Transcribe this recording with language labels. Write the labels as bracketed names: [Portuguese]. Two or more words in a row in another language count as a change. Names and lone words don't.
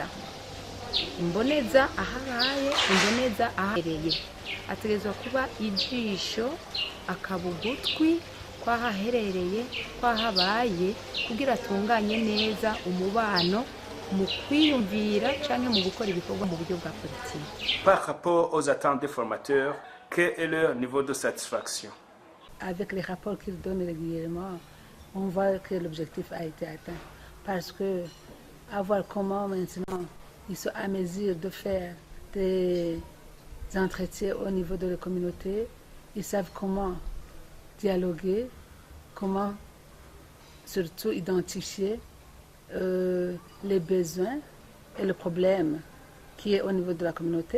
[Rundi] Imboneza ahabaye, imboneza ahereye, ategerezwa kuba ijisho, akabugutwi kwahaherereye, kwahabaye, kugira atunganye neza umubano mu kwiyumvira canke mu gukora ibikorwa mu buryo bwa politiki. [French] Par rapport aux attentes des formateurs, quel est leur niveau de satisfaction? Avec les rapports qu'ils donnent régulièrement, on voit que l'objectif a été atteint. Parce que, à voir comment maintenant ils sont à mesure de faire des entretiens au niveau de la communauté, ils savent comment dialoguer, comment surtout identifier les besoins et le problème qui est au niveau de la communauté.